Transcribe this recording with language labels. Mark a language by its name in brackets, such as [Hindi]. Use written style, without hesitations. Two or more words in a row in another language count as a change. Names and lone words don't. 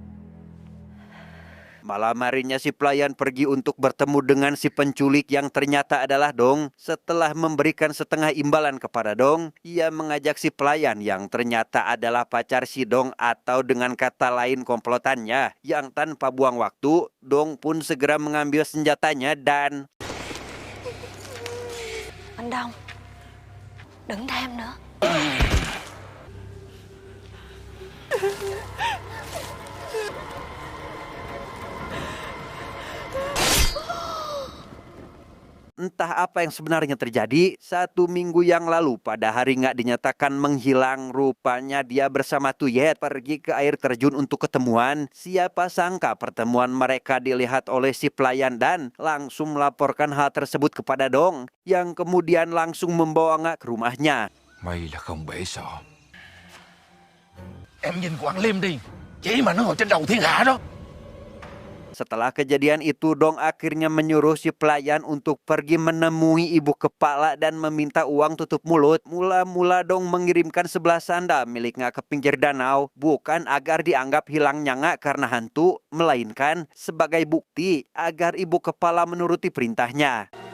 [Indonesian] Malam harinya si pelayan pergi untuk bertemu dengan si penculik yang ternyata adalah Dong. Setelah memberikan setengah imbalan kepada Dong, ia mengajak si pelayan yang ternyata adalah pacar si Dong atau dengan kata lain komplotannya. Yang tanpa buang waktu, Dong pun segera mengambil senjatanya dan... [Vietnamese] Anh Đông, Đừng tham nữa. [Indonesian] Entah apa yang sebenarnya terjadi. 1 minggu yang lalu pada hari Nga dinyatakan menghilang, rupanya dia bersama Tuyet pergi ke air terjun untuk ketemuan. Siapa sangka pertemuan mereka dilihat oleh si pelayan dan langsung melaporkan hal tersebut kepada Dong, yang kemudian langsung membawa Nga ke rumahnya. [Vietnamese] May là không bể sọ. Em nhìn Quảng Liêm đi, chỉ mà nó ngồi trên đầu thiên hạ đó. [Indonesian] Setelah kejadian itu, Dong akhirnya menyuruh si pelayan untuk pergi menemui ibu kepala dan meminta uang tutup mulut. Mula-mula Dong mengirimkan 11 sandal milik Nga ke pinggir danau, bukan agar dianggap hilangnya Nga karena hantu, melainkan sebagai bukti agar ibu kepala menuruti perintahnya.